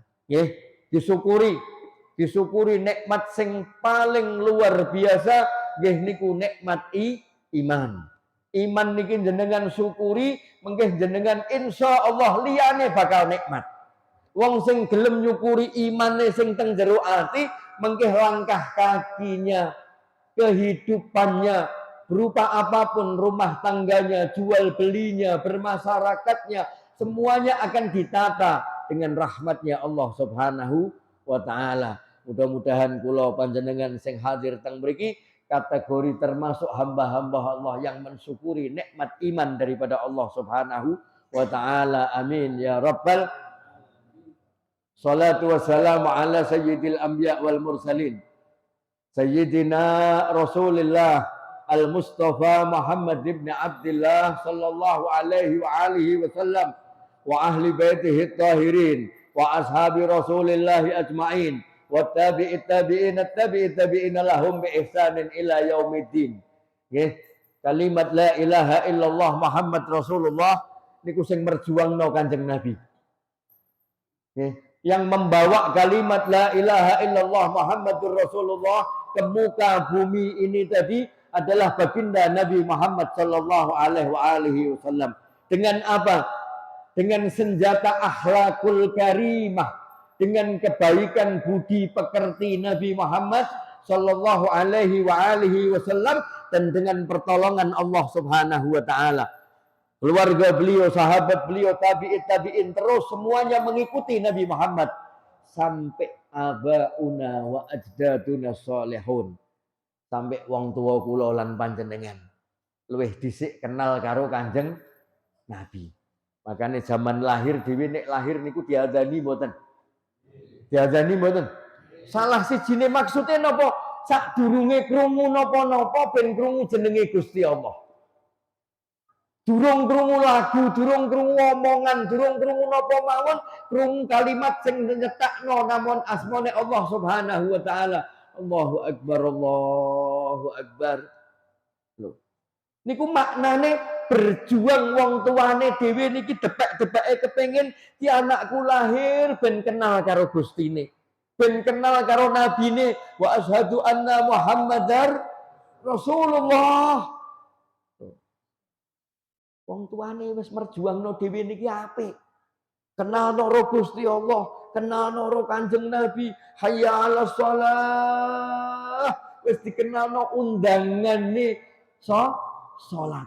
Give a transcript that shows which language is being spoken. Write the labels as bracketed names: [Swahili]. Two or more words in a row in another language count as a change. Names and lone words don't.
[Javanese] Nggih, disyukuri nikmat sing paling [Indonesian] luar biasa [Javanese] nggih niku nikmat iman. Iman niki jenengan syukuri mengke jenengan [Arabic] إن شاء الله [Javanese] liyane bakal nikmat. Wong sing gelem nyukuri imane sing teng jero ati mengke [Indonesian] langkah kakinya kehidupannya berupa apapun, rumah tangganya, jual belinya, bermasyarakatnya, semuanya akan ditata dengan rahmatnya [Arabic] الله سبحانه وتعالى. [Indonesian] Mudah-mudahan [Javanese] kula panjenengan sing hadir teng mriki [Indonesian] kategori termasuk hamba-hamba Allah yang mensyukuri nikmat iman daripada [Arabic] الله سبحانه وتعالى. آمين يا رب الصلاة والسلام على سيد الأنبياء والمرسلين. سيدنا رسول الله المصطفى محمد بن عبد الله صلى الله عليه وعلى آله وسلم وأهل بيته الطاهرين وأصحاب رسول الله أجمعين وتابعي التابعين لهم بإحسان إلى يوم الدين. [Javanese] Nggih, kalimat [Arabic] لا إله إلا الله محمد رسول الله [Javanese] niku sing merjuangno Kanjeng Nabi. Nggih, [Indonesian] yang membawa kalimat [Arabic] لا إله إلا الله محمد رسول الله [Indonesian] ke muka bumi ini tadi adalah baginda Nabi Muhammad [Arabic] صلى الله عليه وسلم. [Indonesian] Dengan apa? Dengan senjata [Arabic] الأخلاق الكريمة, [Indonesian] dengan kebaikan budi pekerti Nabi Muhammad [Arabic] صلى الله عليه وسلم [Indonesian] dan dengan pertolongan [Arabic] الله سبحانه وتعالى. [Indonesian] Keluarga beliau, sahabat beliau, tabi'in terus semuanya mengikuti Nabi Muhammad sampai [Arabic] آباؤنا وأجدادنا صالحون. [Javanese] Sampai wong tua kula lan panjenengan. luwih dhisik kenal karo Kanjeng Nabi. Makanya zaman lahir dhewe nek lahir niku diadzani mboten? Diadzani mboten? Salah sijine maksude napa? Sadurunge krungu napa-napa ben krungu jenenge Gusti Allah. Durung krungu lagu, durung krungu omongan, durung krungu napa mawon, krungu kalimat sing nyetakno namung asmane [Arabic] الله سبحانه وتعالى. الله أكبر، الله أكبر. [Javanese] Lho. Niku maknane berjuang wong tuane dhewe niki debak-debake kepengin ki anakku lahir ben kenal karo Gustine. Ben kenal karo nabine [Arabic] وأشهد أن محمدا رسول الله. [Javanese] Wong tuane wis merjuangno dhewe niki apik. Kenalno ro Gusti Allah, kenalno ro Kanjeng Nabi, [Arabic] حي على الصلاة. [Javanese] Wis dikenalno undangane salat.